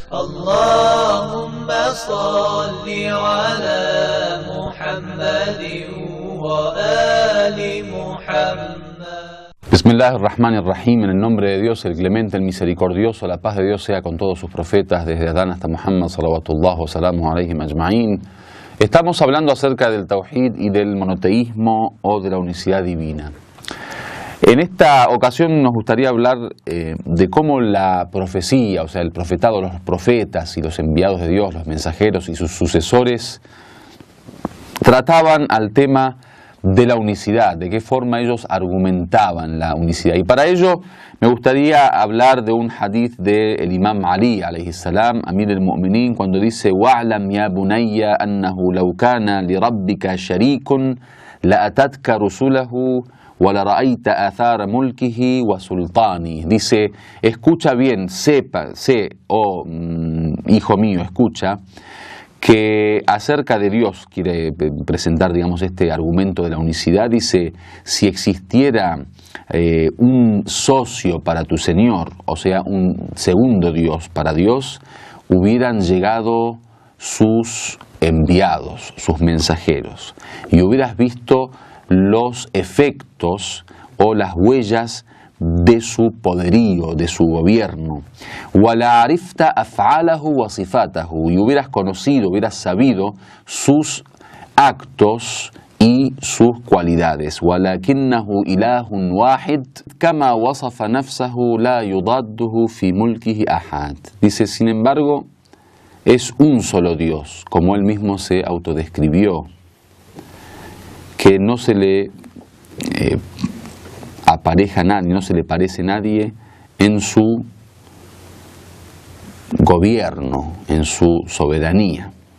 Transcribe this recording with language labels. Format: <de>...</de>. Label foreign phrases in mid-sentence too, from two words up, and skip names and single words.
<ar>اللهم صل على محمد وآل محمد. Bismillahirrahmanirrahim,</ar> <es>en el nombre de Dios, el clemente, el misericordioso, la paz de Dios sea con todos sus profetas, desde Adán hasta Muhammad,</es> <ar>صلوات الله وسلامه عليهم أجمعين.</ar> <es>Estamos hablando acerca del tawhid y del monoteísmo o de la unicidad divina. En esta ocasión nos gustaría hablar de cómo la profecía, o sea, el profetado, los profetas y los enviados de Dios, los mensajeros y sus sucesores, trataban al tema de la unicidad, de qué forma ellos argumentaban la unicidad. Y para ello me gustaría hablar de un hadith del Imam Ali,</es> <ar>عليه السلام, أمير المؤمنين,</ar> <es>cuando dice:</es> <ar>وَاعْلَمْ يَا بُنَيَّ أَنَّهُ لَوْ كَانَ لِرَبِّكَ شَرِيكٌ لَأَتَتْكَ رُسُلَهُ وَلَرَأَيْتَ آثَارَ مُلْكِهِ وَسُلْطَانِهِ.</ar> <es>Dice, escucha bien, sé, hijo mío, escucha, que acerca de Dios, quiere presentar, digamos, este argumento de la unicidad, dice: si existiera un socio para tu Señor, o sea, un segundo Dios para Dios, hubieran llegado sus enviados, sus mensajeros, y hubieras visto los efectos o las huellas de su poderío, de su gobierno.</es> <ar>وَلَا عَرِفْتَ أَفْعَالَهُ وَصِفَاتَهُ,</ar> <es>y hubieras conocido, hubieras sabido sus actos y sus cualidades.</es> <ar>وَلَكِنَّهُ إِلَهٌ وَاحِدٌ كَمَا وَصَفَ نَفْسَهُ لَا يُضَادُّهُ فِي مُلْكِهِ أَحَدٌ.</ar> <es>Dice, sin embargo, es un solo Dios, como él mismo se autodescribió, que no se le apareja a nadie, no se le parece a nadie en su gobierno, en su soberanía.</es>